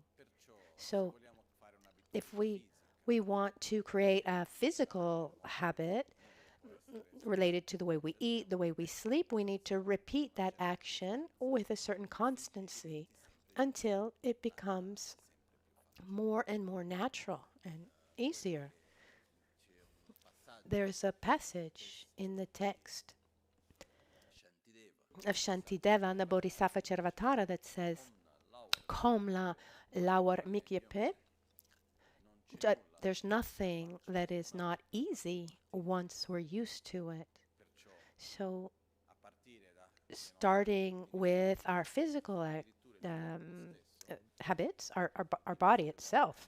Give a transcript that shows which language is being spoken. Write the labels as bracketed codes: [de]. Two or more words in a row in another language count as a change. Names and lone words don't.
[en] So if we want to create a physical habit related to the way we eat, the way we sleep, we need to repeat that action with a certain constancy until it becomes more and more natural and easier. There's a passage in the text of Shantideva and the Bodhisattva Charvatara that says, [bo] གོམས་ན་སླ་བར་མི་འགྱུར་བ. [en] There's nothing that is not easy once we're used to it. So, starting with our physical habits, our body itself.